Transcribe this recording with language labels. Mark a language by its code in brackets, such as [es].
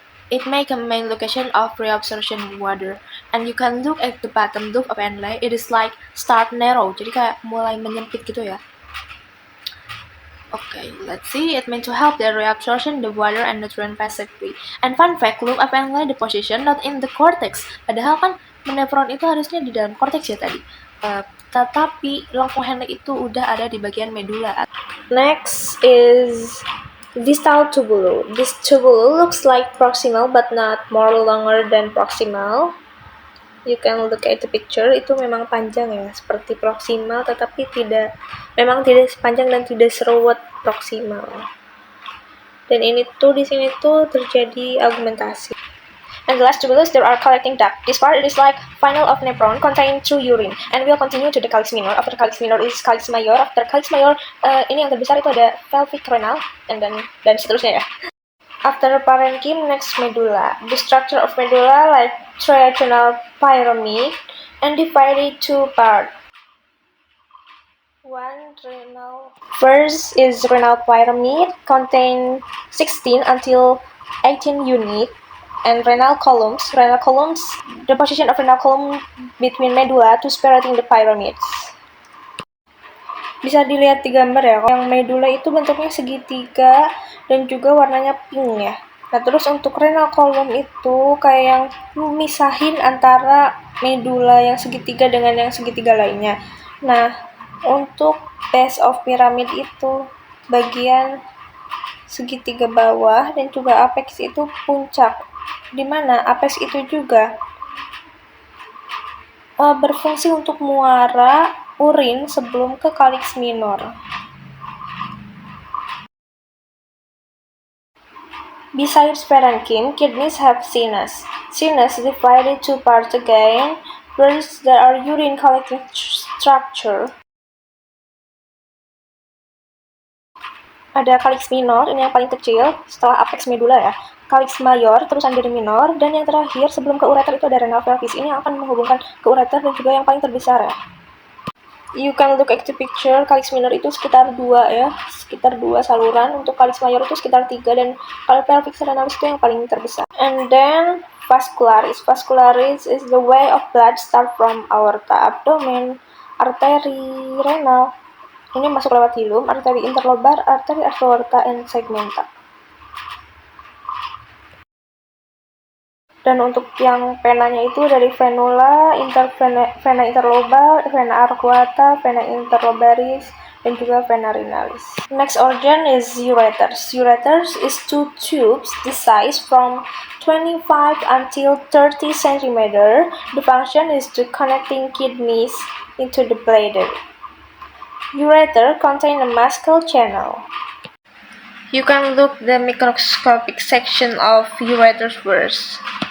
[en] It make a main location of reabsorption water, and you can look at the bottom loop of Henle. It is like start narrow, [id] jadi kayak mulai menyempit gitu ya. [en] Okay, let's see. It meant to help the reabsorption the water and nutrient passively. And fun fact, loop of Henle the position not in the cortex. [id] Padahal kan nephron itu harusnya di dalam cortex ya tadi. Tetapi lengkung Henle itu udah ada di bagian medulla. [en] Next is distal tubule. This tubule looks like proximal but not more longer than proximal. You can look at the picture, [id] itu memang panjang ya, seperti proximal, tetapi memang tidak sepanjang dan tidak seruwet proximal. Dan ini tuh di sini tuh terjadi augmentasi. [en] And the last tubulus, there are collecting duct. This part is like final of nephron contained through urine. And we'll continue to the calyx minor. After calyx minor is calyx major. After calyx major, [id] ini yang terbesar itu ada pelvic renal, and dan seterusnya ya. [en] After parenchyma, next medulla. The structure of medulla like triagonal pyramid and divided two parts. First is renal pyramid, contain 16 until 18 units, and renal columns. Renal columns, the position of renal column between medulla to separating the pyramids. [id] Bisa dilihat di gambar ya, yang medulla itu bentuknya segitiga dan juga warnanya pink ya. Nah, terus untuk renal column itu kayak yang misahin antara medulla yang segitiga dengan yang segitiga lainnya. Nah, untuk base of pyramid itu bagian segitiga bawah dan juga apex itu puncak, di mana apex itu juga berfungsi untuk muara urin sebelum ke calyx minor. [en] Besides parenchyma, kidneys have sinus. Sinus is divided into two parts again. First, there are urine collecting structure. [id] Ada calyx minor, ini yang paling kecil, setelah apex medulla ya. Calyx major, terusan dari minor, dan yang terakhir sebelum ke ureter itu ada renal pelvis. Ini yang akan menghubungkan ke ureter dan juga yang paling terbesar ya. [en] You can look at the picture, [id] calyx minor itu sekitar 2 ya, sekitar 2 saluran. Untuk calyx major itu sekitar 3 dan pelvis renalis itu yang paling terbesar. [en] And then vascularis. Vascularis is the way of blood start from aorta, abdomen, arteri renal. [id] Ini masuk lewat hilum, arteri interlobar, arteri aorta, and segmenta. Dan untuk yang venanya itu dari venula, vena interlobar, vena arcuata, vena interlobaris, dan juga vena renalis. [en] Next organ is ureters. Ureters is two tubes, the size from 25 until 30 cm. The function is to connecting kidneys into the bladder. Ureter contain a muscle channel. You can look the microscopic section of ureters first.